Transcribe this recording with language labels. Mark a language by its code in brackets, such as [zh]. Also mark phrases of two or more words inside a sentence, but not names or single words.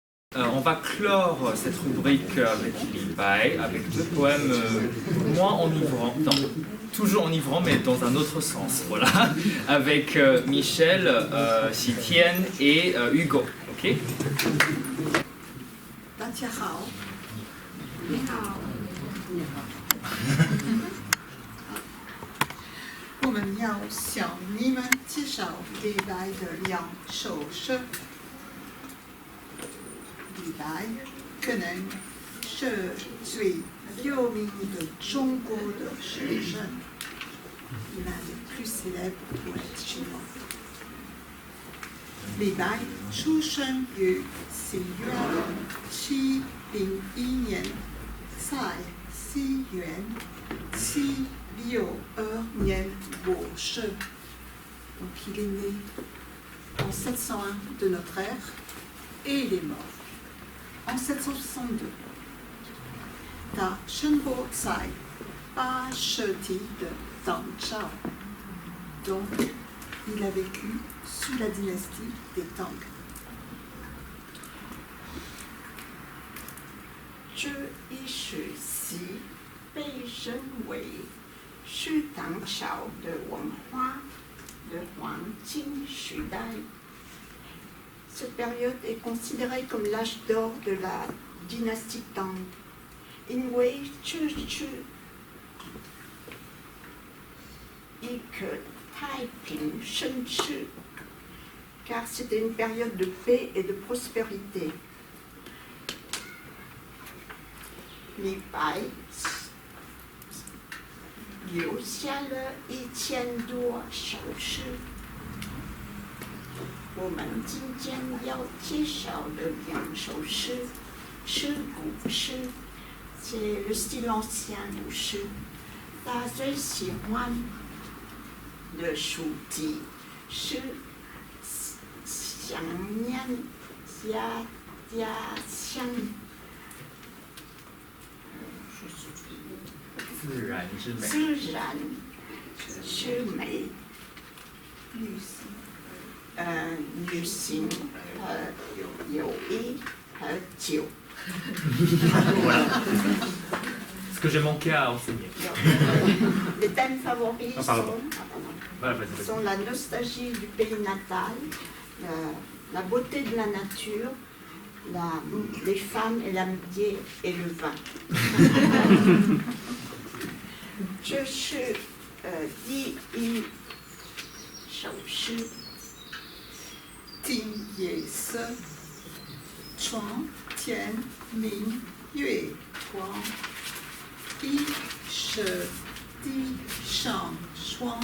[fr] On va clore cette rubrique avec Li Bai, avec deux poèmes moins enivrants, non, toujours enivrants mais dans un autre sens, voilà, avec Michel, Xitian et Hugo, ok? [zh] 大家好，你好，我们要向你们介绍李白的两首诗。李白可能是最有名的中国的诗人 ， [fr] l'un des plus célèbres poètes chinois。 [zh] 李白出生于西元701年，在西元762年过世。 [fr] Donc il est né en 701 de notre ère et il est mort en 762. [zh] 他生活在8世纪的唐朝 [fr] ，donc il a vécu sous la dynastie des Tang. [zh] 这一时期被认为是唐朝的文化的黄金时代。 [fr] Cette période est considérée comme l'âge d'or de la dynastie Tang. [zh] 因为这是一个太平盛世 [fr] car c'était une période de paix et de prospérité. [zh] 李白留下了1000多首诗。我们今天要介绍的2首诗是古诗， [fr] c'est le style ancien [zh] 古诗。他最喜欢的书籍是想念家乡。自然之美。自然之美。旅行和友谊和酒。 [fr] Ce que j'ai manqué à enseigner. Les thèmes favoris Voilà, sont la nostalgie du pays natal, la beauté de la nature, les femmes et l'amitié et le vin. [zh] 这是第一首诗。今夜色，床前明月光，疑是地上霜。